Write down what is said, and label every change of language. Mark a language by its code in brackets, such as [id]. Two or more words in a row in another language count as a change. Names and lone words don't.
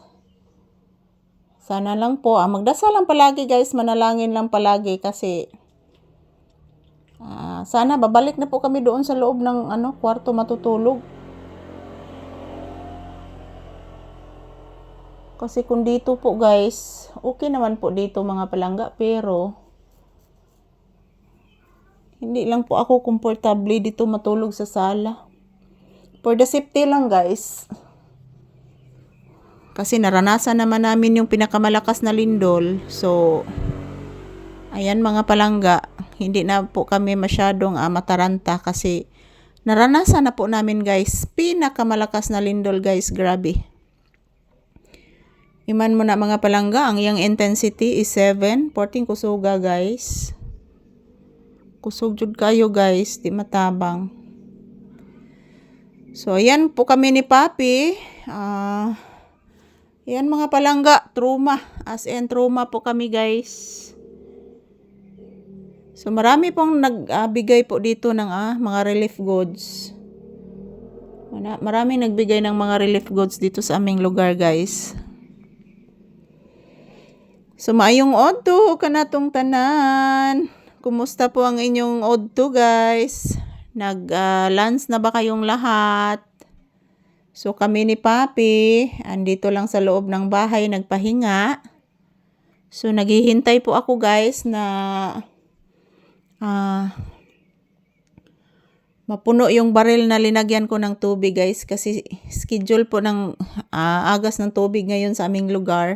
[tl] Sana lang po, magdasal lang palagi guys, manalangin lang palagi kasi sana babalik na po kami doon sa loob ng kwarto matutulog. Kasi kung dito po guys, okay naman po dito mga palangga, pero hindi lang po ako komportable dito matulog sa sala. [en] For the safety lang guys. [tl] Kasi naranasan naman namin yung pinakamalakas na lindol. So, ayan mga palangga, hindi na po kami masyadong mataranta kasi naranasan na po namin guys. Pinakamalakas na lindol guys, grabe. [ceb] Iman mo na mga palangga, ang iyang [en] intensity is 7. [ceb] 14 kusuga guys. Kusog jud kayo guys, di matabang. [tl] So ayan po kami ni Papi. Ayan mga palangga, trauma. As in trauma po kami guys. So marami pong nagbigay po dito ng mga relief goods. Marami nagbigay ng mga relief goods dito sa aming lugar guys. [ceb] So maayong odto kanatong tanan. Kumusta po ang inyong odto guys? [tl] Nag-lunch na ba kayong lahat? So kami ni Papi, andito lang sa loob ng bahay nagpahinga. So naghihintay po ako guys na mapuno yung baril na linagyan ko ng tubig guys kasi schedule po ng agas ng tubig ngayon sa aming lugar.